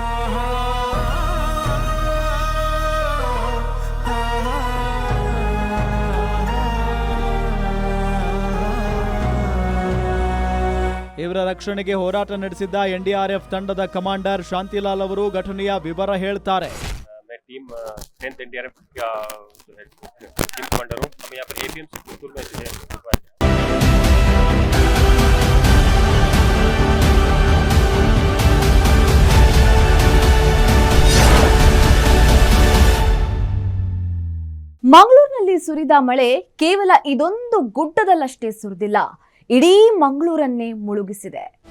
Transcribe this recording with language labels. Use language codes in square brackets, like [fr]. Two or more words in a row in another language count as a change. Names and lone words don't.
[kn] ಇವರ ರಕ್ಷಣೆಗೆ ಹೋರಾಟ ನಡೆಸಿದ್ದ NDRF ತಂಡದ ಕಮಾಂಡರ್ ಶಾಂತಿಲಾಲ್ ಅವರು ಘಟನೆಯ ವಿವರ ಹೇಳ್ತಾರೆ. [hi] टीम 10th NDRF का जो है [en] team commander [hi] हूँ. हम यहाँ पर APMC स्कूल में जो है [kn] ಮಂಗಳೂರಿನಲ್ಲಿ ಸುರಿದ ಮಳೆ ಕೇವಲ ಇದೊಂದು ಗುಡ್ಡದಲ್ಲಷ್ಟೇ ಸುರಿದಿಲ್ಲ, ಇಡೀ ಮಂಗಳೂರನ್ನೇ ಮುಳುಗಿಸಿದೆ.